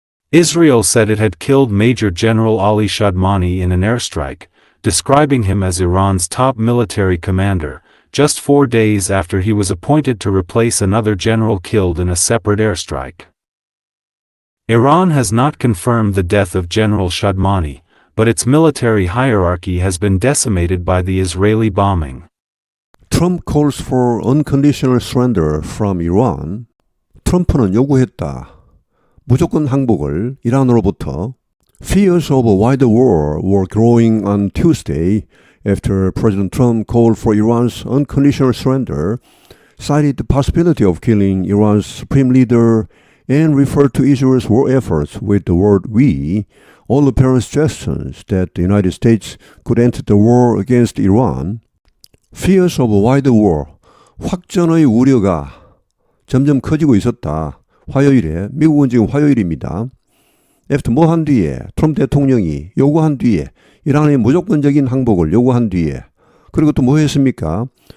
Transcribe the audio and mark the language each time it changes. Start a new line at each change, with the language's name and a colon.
English: Israel said it had killed Major General Ali Shadmani in an airstrike, describing him as Iran's top military commander, just 4 days after he was appointed to replace another general killed in a separate airstrike. Iran has not confirmed the death of General Shadmani, but its military hierarchy has been decimated by the Israeli bombing. Trump calls for unconditional surrender from Iran.
Korean: 트럼프는 요구했다. 무조건 항복을 이란으로부터.
English: Fears of a wider war were growing on Tuesday after President Trump called for Iran's unconditional surrender, cited the possibility of killing Iran's supreme leader, and referred to Israel's war efforts with the word "we," all apparent suggestions that the United States could enter the war against Iran. Fears of a wider war,
Korean: 확전의 우려가 점점 커지고 있었다. 화요일에, 미국은 지금 화요일입니다. After 뭐 한 뒤에, 트럼프 대통령이 요구한 뒤에, 이란의 무조건적인 항복을 요구한 뒤에, 그리고 또 뭐 했습니까?